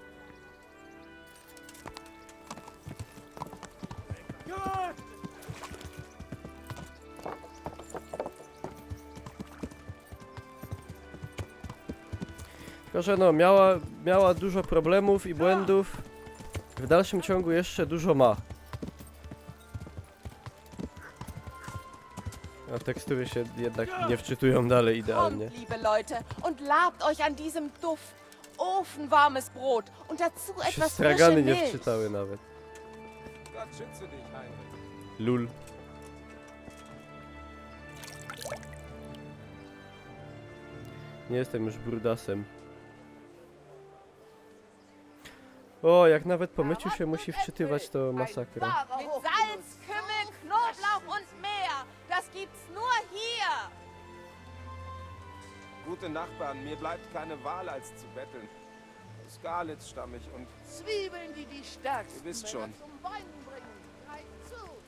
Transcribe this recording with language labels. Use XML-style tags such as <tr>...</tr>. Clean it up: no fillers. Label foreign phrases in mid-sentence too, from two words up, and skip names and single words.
<pl>Tylko, że no, miała dużo problemów i błędów. W dalszym ciągu jeszcze dużo ma. A tekstury się jednak nie wczytują dalej idealnie.</pl> <de>Kommt, liebe Leute, und labt euch an diesem Duft. Ofenwarmes Brot und dazu</de> <pl>Się</pl> <de>etwas frische</de> <pl>stragany nie</pl> <de>Milch.</de> <pl>wczytały nawet. Lul. Nie jestem już brudasem. O, jak nawet po myciu się musi wczytywać, to masakra.</pl> <de>Mit Salz, Kümmel, Knoblauch und mehr. Das gibt's nur hier. Gute Nachbarn, mir bleibt keine Wahl, als zu betteln. Aus Galitz stamm ich und Zwiebeln, die die stärksten ihr wisst schon. zum Weinen bringen. Greift zu.</de>